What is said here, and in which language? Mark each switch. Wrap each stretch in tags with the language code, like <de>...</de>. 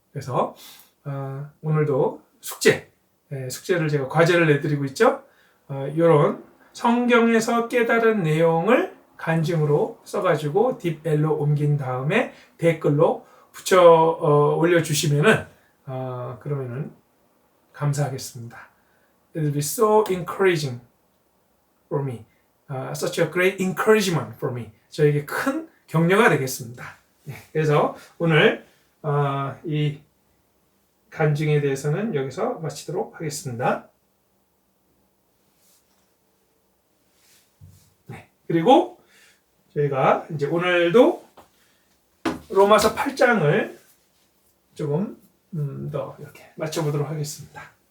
<ko>그래서 오늘도 숙제를 제가 과제를 내드리고 있죠. 이런 성경에서 깨달은 내용을 간증으로 써가지고 딥L로 옮긴 다음에 댓글로 붙여 올려주시면은 그러면은 감사하겠습니다.</ko> <en>It will be so encouraging for me. Such a great encouragement for me.</en> <ko>저에게 큰 격려가 되겠습니다. 네, 그래서 오늘 이 간증에 대해서는 여기서 마치도록 하겠습니다. 네, 그리고 저희가 이제 오늘도 로마서 8장을 조금 더 이렇게 맞춰보도록 하겠습니다.</ko>